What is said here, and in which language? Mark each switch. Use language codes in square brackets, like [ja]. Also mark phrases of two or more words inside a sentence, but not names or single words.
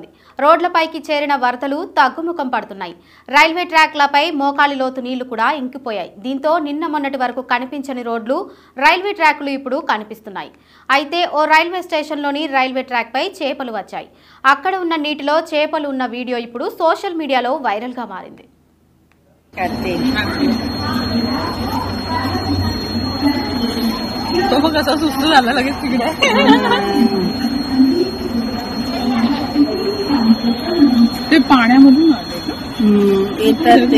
[te] రోడ్లపైకి చేరిన వరదలు తగ్గుముఖం పడుతున్నాయి. [en] railway tracksపై [te] మోకాలి లోతు నీళ్లు కూడా ఇంకిపోయాయి. దీంతో నిన్న మొన్నటి వరకు కనిపించని రోడ్లు, [en] railway tracks [te] ఇప్పుడు కనిపిస్తున్నాయి. అయితే ఓ [en] railway stationలోని railway trackపై [te] చేపలు వచ్చాయి. అక్కడ ఉన్న నీటిలో చేపలు ఉన్న వీడియో ఇప్పుడు [en] social mediaలో [te] వైరల్గా మారింది. [mr] तो मग असं सुस्त झालं लगेच तिकडे ते पाण्यामधून येतात ते